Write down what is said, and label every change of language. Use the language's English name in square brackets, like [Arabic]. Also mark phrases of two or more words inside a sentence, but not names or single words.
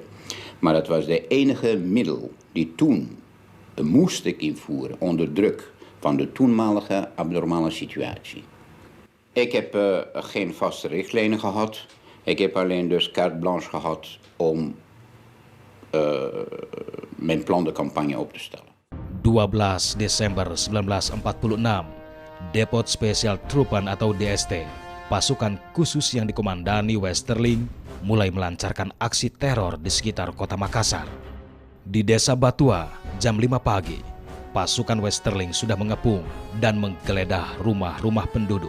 [Dutch] Maar dat was de enige middel die toen moest ik invoeren onder druk van de toenmalige abnormale situatie. Ik heb geen vaste richtlijnen gehad. Ik heb alleen dus [French] carte blanche [Dutch] gehad om mijn [French] plan de campagne [Dutch] op te stellen. [Indonesian] 12 Desember 1946, Depot Spesial Trupan atau DST, pasukan khusus yang dikomandani Westerling, mulai melancarkan aksi teror di sekitar kota Makassar. Di desa Batua, jam 5 pagi, pasukan Westerling sudah mengepung dan menggeledah rumah-rumah penduduk.